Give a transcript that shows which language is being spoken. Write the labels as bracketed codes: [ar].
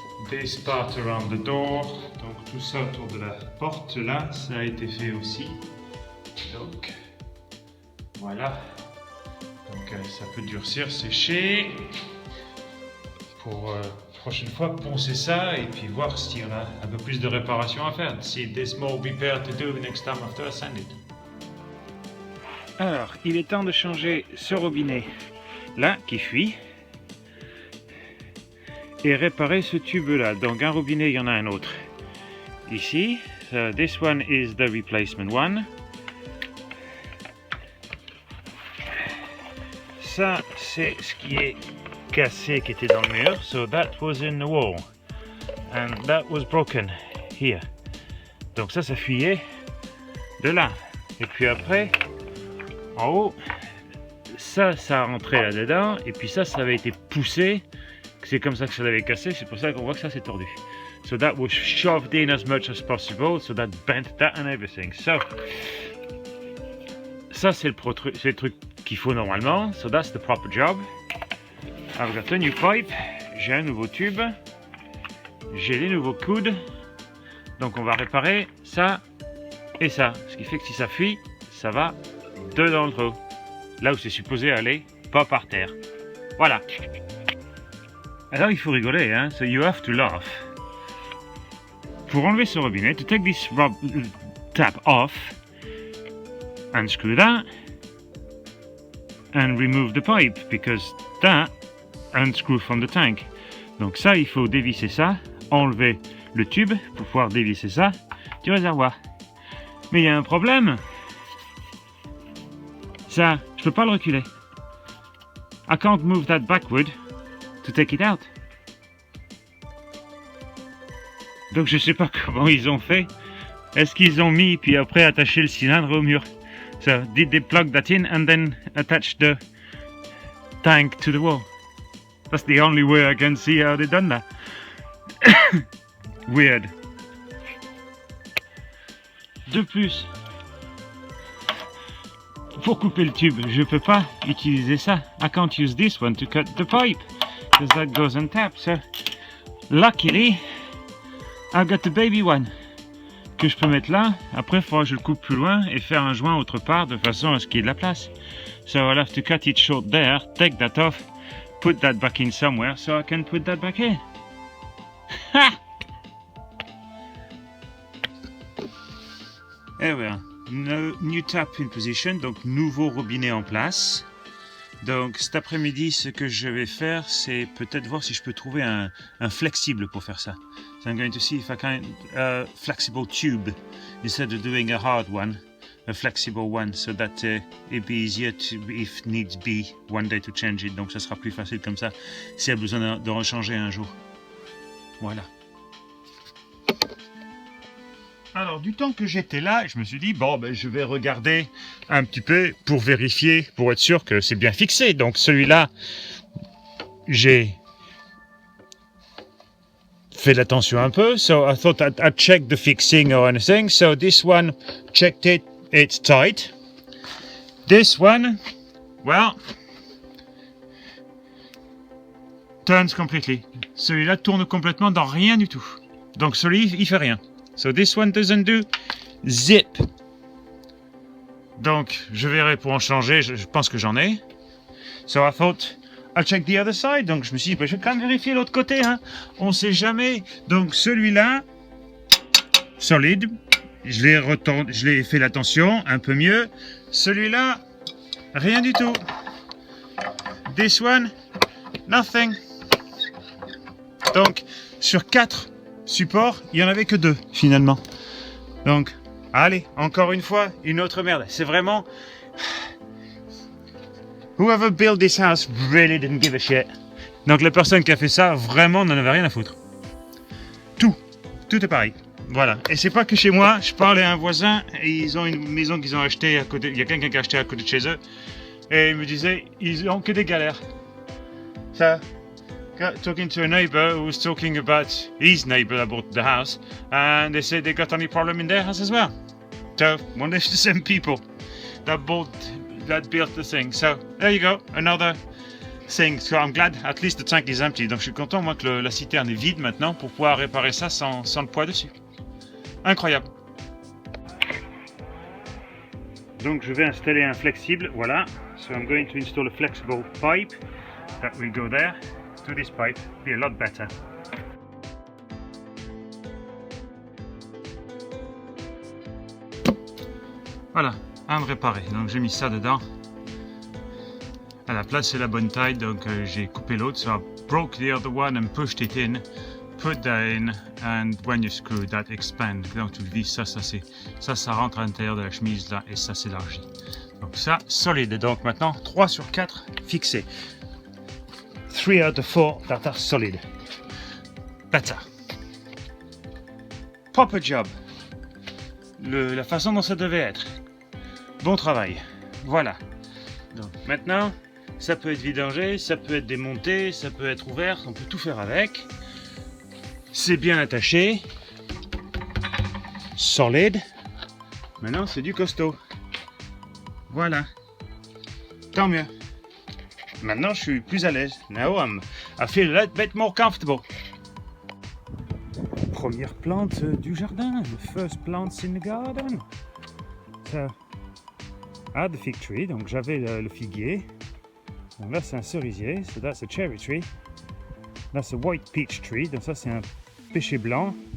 [en] This part around the door, [fr] donc tout ça autour de la porte là, ça a été fait aussi. Donc voilà. Donc ça peut durcir, sécher pour prochaine fois, poncer ça et puis voir s'il y en a un peu plus de réparation à faire. [en] See there's more repair to do next time after I sand it. [fr] Alors, il est temps de changer ce robinet là qui fuit et réparer ce tube là. Donc un robinet, il y en a un autre ici. [en] So this one is the replacement one. [fr] Ça, c'est ce qui est cassé, qui était dans le mur. [en] So that was in the wall. And that was broken here. [fr] Donc ça fuyait de là. Et puis après, en haut, ça rentrait là-dedans. Et puis ça avait été poussé. C'est comme ça que ça l'avait cassé. C'est pour ça qu'on voit que ça s'est tordu. [en] So that was shoved in as much as possible. So that bent that and everything. [fr] So, ça c'est le truc qu'il faut normalement. [en] So that's the proper job. I've got a new pipe. [fr] J'ai un nouveau tube. J'ai les nouveaux coudes. Donc on va réparer ça et ça. Ce qui fait que si ça fuit, ça va dedans le trou. Là où c'est supposé aller, pas par terre. Voilà. Alors il faut rigoler, hein. [en] So you have to laugh. [fr] Pour enlever ce robinet, [en] to take this tap off, unscrew that, and remove the pipe, because that unscrew from the tank. [fr] Donc ça, il faut dévisser ça, enlever le tube pour pouvoir dévisser ça du réservoir. Mais il y a un problème. Ça, je peux pas le reculer. I can't move that backward to take it out. Donc je sais pas comment ils ont fait. Est-ce qu'ils ont mis puis après attaché le cylindre au mur? [en] So did they plug that in and then attach the tank to the wall? That's the only way I can see how they done that. Weird. [fr] De plus, pour couper le tube, je peux pas utiliser ça. [en] I can't use this one to cut the pipe because that goes on tap. So luckily, I've got the baby one [fr] que je peux mettre là. Après, il faudra que je le coupe plus loin et faire un joint autre part de façon à ce qu'il y ait de la place. [en] So I'll have to cut it short there, take that off, put that back in somewhere so I can put that back in. Ha! [fr] Et voilà. [en] New tap in position, [fr] donc nouveau robinet en place. Donc cet après-midi, ce que je vais faire, c'est peut-être voir si je peux trouver un flexible pour faire ça. [en] So I'm going to see if I can flexible tube instead of doing a hard one, a flexible one, so that it'd be easier to, if needs be, one day to change it. [fr] Donc ça sera plus facile comme ça, s'il y a besoin de rechanger un jour. Voilà. Alors, du temps que j'étais là, je me suis dit, bon, ben, je vais regarder un petit peu pour vérifier, pour être sûr que c'est bien fixé. Donc, celui-là, j'ai fait l'attention un peu. [en] So, I thought I'd check the fixing or anything. So, this one, checked it, it's tight. This one, well, turns completely. [fr] Celui-là tourne complètement dans rien du tout. Donc, celui-là, il fait rien. [en] So this one doesn't do zip. [fr] Donc je verrai pour en changer, je pense que j'en ai. [en] So I thought I'll check the other side. [fr] Donc je me suis dit, bah, je vais quand même vérifier l'autre côté, hein. On sait jamais. Donc celui-là, solide, je l'ai fait la tension un peu mieux. Celui-là, rien du tout. [en] This one, nothing. [fr] Donc sur 4 support, il n'y en avait que 2 finalement. Donc, allez, encore une fois, une autre merde. C'est vraiment... [en] Whoever built this house really didn't give a shit. [fr] Donc la personne qui a fait ça, vraiment, n'en avait rien à foutre. Tout est pareil. Voilà. Et c'est pas que chez moi, je parlais à un voisin, et ils ont une maison qu'ils ont achetée à côté, il y a quelqu'un qui a acheté à côté de chez eux, et il me disait, ils ont que des galères. Ça... [en] Talking to a neighbor who was talking about his neighbor that bought the house, and they said they got any problem in their house as well. So one of the same people that built the thing. So there you go, another thing. So I'm glad at least the tank is empty. [fr] Donc je suis content moi que la citerne est vide maintenant pour pouvoir réparer ça sans le poids dessus. Incroyable. Donc je vais installer un flexible. Voilà. [en] So I'm going to install a flexible pipe that will go there. To this pipe, be a lot better. [fr] Voilà, un réparé. Donc j'ai mis ça dedans. À la place, c'est la bonne taille, donc j'ai coupé l'autre. [en] So I broke the other one and pushed it in. Put that in, and when you screw that expand. [fr] Donc tu le vis, ça rentre à l'intérieur de la chemise là, et ça s'élargit. Donc ça, solide. Donc maintenant, 3 sur 4 fixés. [en] 3 out of 4 that are solid. That's ça. Proper job. [fr] La façon dont ça devait être. Bon travail. Voilà. Donc maintenant, ça peut être vidangé, ça peut être démonté, ça peut être ouvert, on peut tout faire avec. C'est bien attaché. Solide. Maintenant, c'est du costaud. Voilà. Tant mieux. Maintenant, je suis plus à l'aise. [en] Now I feel a little bit more comfortable. [fr] Première plante du jardin. [en] The first plants in the garden. So, I had the fig tree, [fr] donc j'avais le figuier. Donc là, c'est un cerisier, [en] so that's a cherry tree. [fr] Là, c'est [en] white peach tree, [fr] donc ça, c'est un pêcher blanc.